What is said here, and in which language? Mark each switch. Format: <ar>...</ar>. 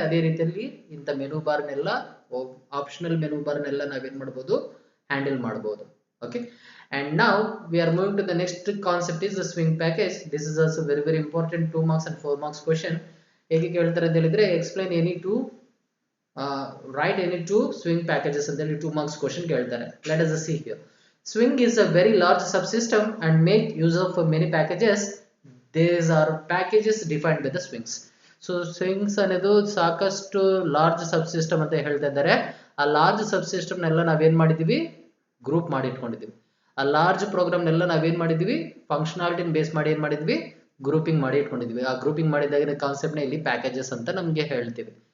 <kn>ಅದೇ ರೀತಿಯಲ್ಲಿ ಇಂಥ ಮೆನು ಬಾರ್ ನೆಲ್ಲ, ಆಪ್ಷನಲ್ ಮೆನು ಬಾರ್ ನೆಲ್ಲ ನಾವೇನ್ ಮಾಡಬಹುದು, ಹ್ಯಾಂಡಲ್ ಮಾಡಬಹುದು.</kn> <en>Okay, and ನಾವ್ we are moving to the next concept is the swing package. This is also very very important 2 marks and 4 marks question.</en> <kn>ಹೇಗೆ ಕೇಳ್ತಾರೆ ಅಂತ ಹೇಳಿದ್ರೆ,</kn> <en>Explain any two write any two swing packages ಅಂತ ಹೇಳಿ 2 marks question ಕೇಳ್ತಾರೆ. Let us see here. Swing is a very large subsystem and make use of many packages. These are packages defined by the swings.</en> <kn>So swings ಅನ್ನೋದು ಸಾಕಷ್ಟು large subsystem ಅಂತ ಹೇಳ್ತಾ ಇದ್ದಾರೆ. ಆ large subsystem ನೆಲ್ಲ ನಾವೇನ್ ಮಾಡಿದೀವಿ, ಗ್ರೂಪ್ ಮಾಡಿ ಇಟ್ಕೊಂಡಿದೀವಿ. ಆ ಲಾರ್ಜ್ ಪ್ರೋಗ್ರಾಮ್ ನೆಲ್ಲ ನಾವೇನ್ ಮಾಡಿದೀವಿ, ಫಂಕ್ಷನಾಲಿಟಿನ ಬೇಸ್ ಮಾಡಿ ಏನ್ ಮಾಡಿದ್ವಿ, ಗ್ರೂಪಿಂಗ್ ಮಾಡಿ ಇಟ್ಕೊಂಡಿದೀವಿ. ಆ ಗ್ರೂಪಿಂಗ್ ಮಾಡಿದಾಗ ಕಾನ್ಸೆಪ್ಟ್ ನ ಇಲ್ಲಿ ಪ್ಯಾಕೇಜಸ್ ಅಂತ ನಮಗೆ ಹೇಳ್ತೀವಿ.</kn>